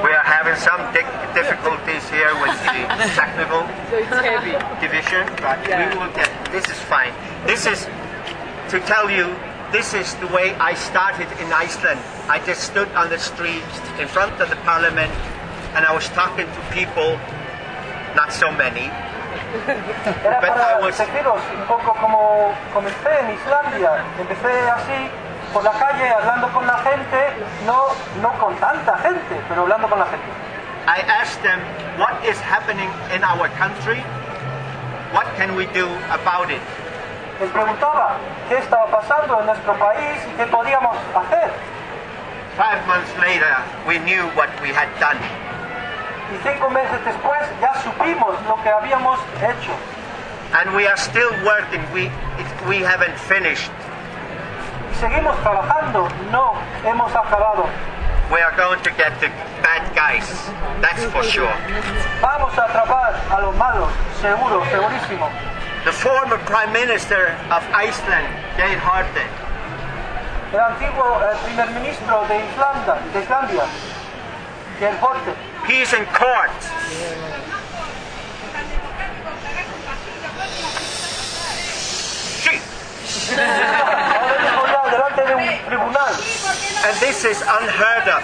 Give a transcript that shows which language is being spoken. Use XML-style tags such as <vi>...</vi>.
<en>We are having some difficulties here with the technical division, but we will get. This is fine. This is to tell you. This is the way I started in Iceland. I just stood on the street in front of the parliament, and I was talking to people. Not so many.</en> <es>Era para decirles un poco cómo comencé en Islandia. Empecé así por la calle hablando con la gente, no con tanta gente, pero hablando con la gente.</es> <en>I asked them what is happening in our country. What can we do about it?</en> <es>Les preguntaba qué estaba pasando en nuestro país y qué podíamos hacer.</es> <en>5 months later, we knew what we had done.</en> <es>Y 5 meses después ya supimos lo que habíamos hecho.</es> <en>And we are still working. We haven't finished.</en> <es>Y seguimos trabajando. No hemos acabado.</es> <en>We are going to get the bad guys. That's for sure.</en> <es>Vamos a atrapar a los malos. Seguro, segurísimo.</es> <en>The former Prime Minister of Iceland, Geir Haarde.</en> <es>El antiguo primer ministro de Islanda, de Islandia, Geir Haarde.</es> <en>He's in court.</en> <es>Sí.</es> <en>And this is unheard of.</en>